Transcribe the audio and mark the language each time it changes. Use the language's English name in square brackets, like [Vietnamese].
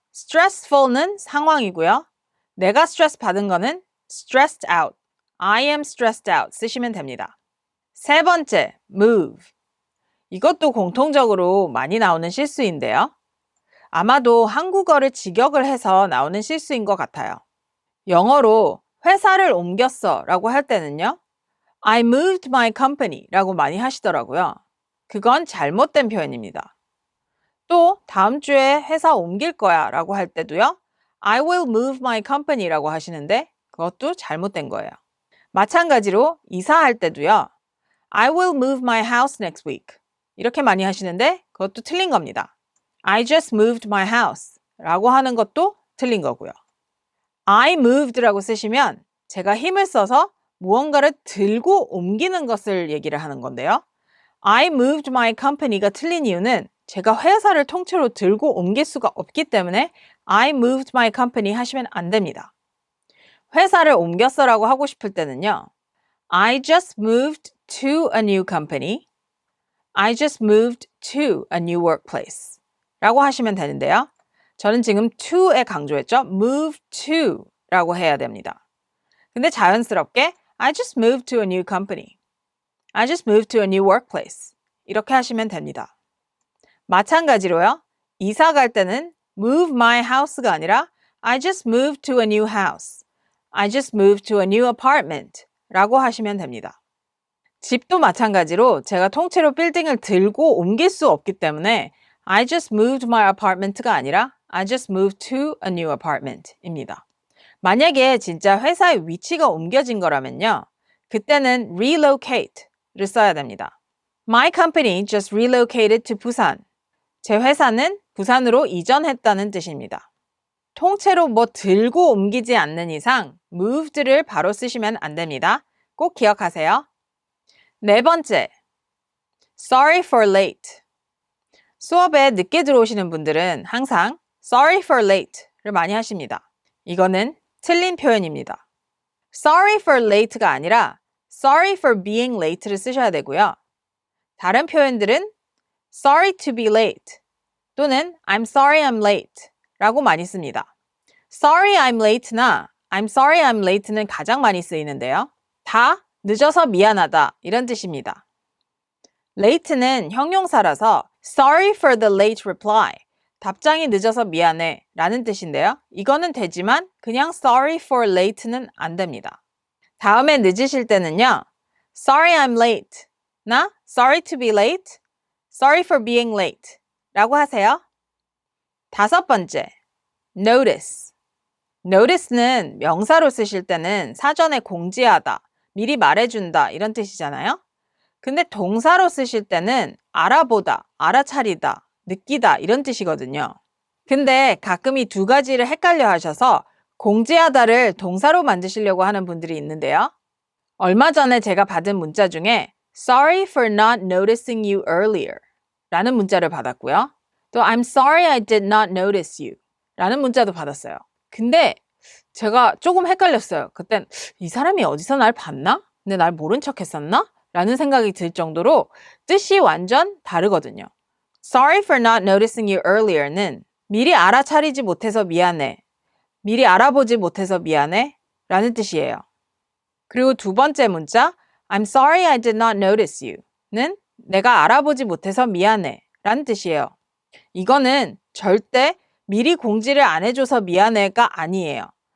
[Korean] stressful는 상황이고요. 내가 스트레스 받은 거는 stressed out, [English] I am stressed out [Korean] 쓰시면 됩니다. 세 번째, move. 이것도 공통적으로 많이 나오는 실수인데요. 아마도 한국어를 직역을 해서 나오는 실수인 것 같아요. 영어로 회사를 옮겼어 라고 할 때는요. [English] I moved my company [Korean] 라고 많이 하시더라고요. 그건 잘못된 표현입니다. 또 다음 주에 회사 옮길 거야 라고 할 때도요. [English] I will move my company [Korean] 라고 하시는데 그것도 잘못된 거예요. 마찬가지로 이사할 때도요. [English] I will move my house next week [Korean] 이렇게 많이 하시는데 그것도 틀린 겁니다. [English] I just moved my house [Korean] 라고 하는 것도 틀린 거고요. I moved 라고 쓰시면 제가 힘을 써서 무언가를 들고 옮기는 것을 얘기를 하는 건데요. [English] I moved my company [Korean] 가 틀린 이유는 제가 회사를 통째로 들고 옮길 수가 없기 때문에 I moved my company 하시면 안 됩니다. 회사를 옮겼어 라고 하고 싶을 때는요. [English] I just moved to a new company. I just moved to a new workplace [Korean] 라고 하시면 되는데요. 저는 지금 to에 강조했죠. move to 라고 해야 됩니다. 근데 자연스럽게 [English] I just moved to a new company. I just moved to a new workplace. [Korean] 이렇게 하시면 됩니다. 마찬가지로요. 이사 갈 때는 [English] move my house가 아니라 I just moved to a new house. I just moved to a new apartment [Korean] 라고 하시면 됩니다. 집도 마찬가지로 제가 통째로 빌딩을 들고 옮길 수 없기 때문에 [English] I just moved my apartment가 아니라 I just moved to a new apartment 입니다. [Korean] 만약에 진짜 회사의 위치가 옮겨진 거라면요. 그때는 relocate를 써야 됩니다. [English] My company just relocated to Busan. [Korean] 제 회사는 부산으로 이전했다는 뜻입니다. 통째로 뭐 들고 옮기지 않는 이상 moved를 바로 쓰시면 안 됩니다. 꼭 기억하세요. 네 번째, sorry for late. 수업에 늦게 들어오시는 분들은 항상 sorry for late를 많이 하십니다. 이거는 틀린 표현입니다. [English] Sorry for late가 아니라 Sorry for being late를 [Korean] 쓰셔야 되고요. 다른 표현들은 [English] Sorry to be late 또는 I'm sorry I'm late [Korean] 라고 많이 씁니다. [English] Sorry I'm late나 I'm sorry I'm late는 [Korean] 가장 많이 쓰이는데요. 다 늦어서 미안하다 이런 뜻입니다. late는 형용사라서 [English] Sorry for the late reply [Korean] 답장이 늦어서 미안해 라는 뜻인데요. 이거는 되지만 그냥 sorry for late는 안 됩니다. 다음에 늦으실 때는요. [English] Sorry I'm late 나 sorry to be late, sorry for being late 라고 하세요. [Korean] 다섯 번째, notice. notice는 명사로 쓰실 때는 사전에 공지하다, 미리 말해준다 이런 뜻이잖아요. 근데 동사로 쓰실 때는 알아보다, 알아차리다, 느끼다 이런 뜻이거든요. 근데 가끔 이 두 가지를 헷갈려 하셔서 공지하다를 동사로 만드시려고 하는 분들이 있는데요. 얼마 전에 제가 받은 문자 중에 [English] Sorry for not noticing you earlier [Korean] 라는 문자를 받았고요. [English] 또 I'm sorry I did not notice you [Korean] 라는 문자도 받았어요. 근데 제가 조금 헷갈렸어요. 그땐 이 사람이 어디서 날 봤나? 근데 날 모른 척 했었나? 라는 생각이 들 정도로 뜻이 완전 다르거든요. [English] Sorry for not noticing you earlier는 [Korean] 미리 알아차리지 못해서 미안해. 미리 알아보지 못해서 미안해. 라는 뜻이에요. 그리고 두 번째 문자 [English] I'm sorry I did not notice you [Korean] 는 내가 알아보지 못해서 미안해. 라는 뜻이에요. 이거는 절대 미리 공지를 안 해줘서 미안해가 아니에요.